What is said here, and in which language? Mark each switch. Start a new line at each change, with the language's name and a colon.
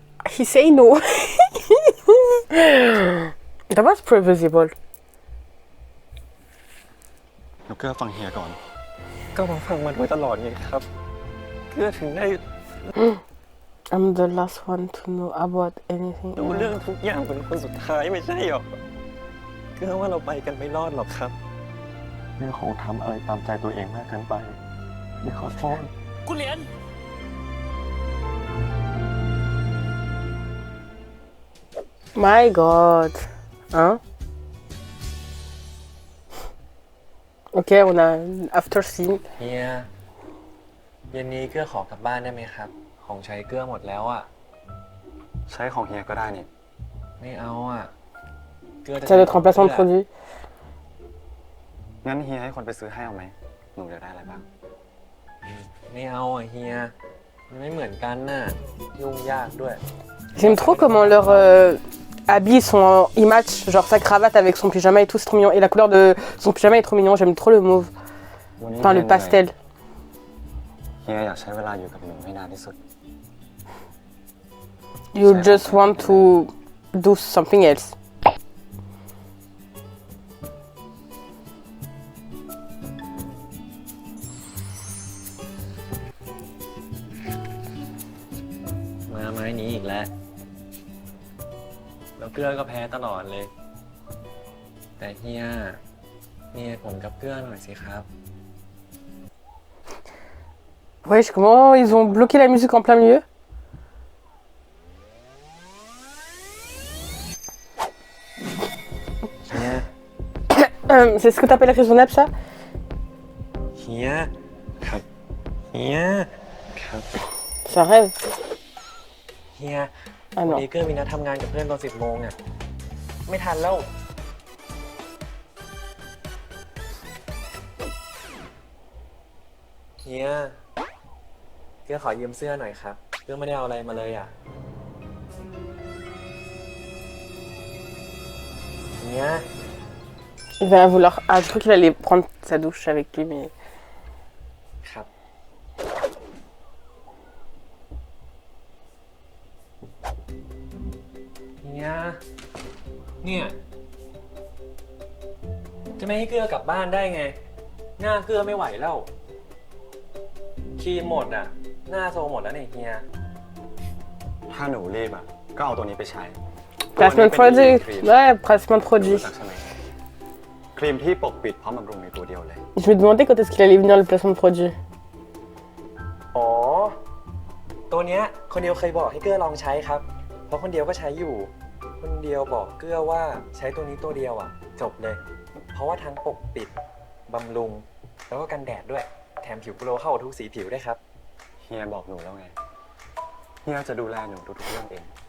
English: He say no. That was previsible.
Thai: แล้วเกื้อฟังเฮียก่อน ก็มาฟังมาด้วยตลอดไงครับ เกื้อถึงได้
English: I'm the last one to know about anything.
Thai: รู้เรื่องทุกอย่างเป็นคนสุดท้ายไม่ใช่หรอ เกื้อว่าเราไปกันไม่รอดหรอกครับเรื่องของทำอะไรตามใจตัวเองมากเกินไปเดี๋ยวขอโทษ คุณเหรียญ
English: My god. Hein?
French: Ok, on a une after scene.
Thai: เฮียเย็นนี้เกื้อขอกลับบ้านได้ไหมครับ ของใช้เกื้อหมดแล้วอ่ะ ใช้ของเฮียก็ได้นี่ ไม่เอาอ่ะ เกื้อจะ
French: Ça doit être remplaçant de produit.
Thai: งั้นเฮียให้คนไปซื้อให้เอาไหม หนูจะได้อะไรบ้าง ไม่เอาอ่ะเฮียมันไม่เหมือนกันน่ะยุ่งยากด้วย
French: J'aime trop comment leurs habits sont en match, genre sa cravate avec son pyjama et tout, c'est trop mignon. Et la couleur de son pyjama est trop mignon, j'aime trop le mauve. Enfin, le pastel.
Thai: เฮียอยากใช้เวลาอยู่กับหนูให้นานที่สุด
English: You just want to do something else.
Thai: มาไม้นี้อีกแล้ว แล้วเกื้อก็แพ้ตลอดเลย แต่เฮียมีเหตุผลกับเกื้อหน่อยสิครับ
French: Wesh, comment ils ont bloqué la musique en plein milieu? C'est ce que t'appelles raisonnable, ça?
Thai: เฮียครับเฮียครับ
French: Ça rêve.
Thai: เฮีย อ่ะ วัน
French: non.
Thai: นี้เกื้อมีนัดทำงานกับเพื่อนตอน10 โมงอ่ะ ไม่ทันแล้ว เฮีย เกื้อขอยืมเสื้อหน่อยครับ เรื่องไม่ได้เอาอะไรมาเลยอ่ะเนี่ย
French: Il va vouloir. Ah, je crois qu'il allait prendre sa douche avec lui, mais.
Thai: ครับเนี่ยจะไม่ให้เกลือกลับบ้านได้ไงหน้าเกลือไม่ไหวแล้วครีมหมดอ่ะหน้าโซหมดแล้วเนี่ยเฮียถ้าหนูรีบอ่ะก็เอาตัวนี้ไปใช้
French: Placement produit. Ouais, placement produit.
Thai: ครีมที่ปกปิดพร้อมบำรุงในตัวเดียวเลย
French: Je me demandais quand est-ce qu'il allait venir le placement de produit.
Thai: อ๋อตัวเนี้ยคนเดียวเคยบอกให้เกลือลองใช้ครับเพราะคนเดียวก็ใช้อยู่คนเดียวบอกเกลือว่าใช้ตัวนี้ตัวเดียวอ่ะจบเลยเพราะว่าทั้งปกปิดบำรุงแล้วก็กันแดดด้วยแถมผิวโกลว์เข้าทุกสีผิวด้วยครับเฮียบอกหนูแล้วไงเฮียจะดูแลหนูทุกเรื่องเอง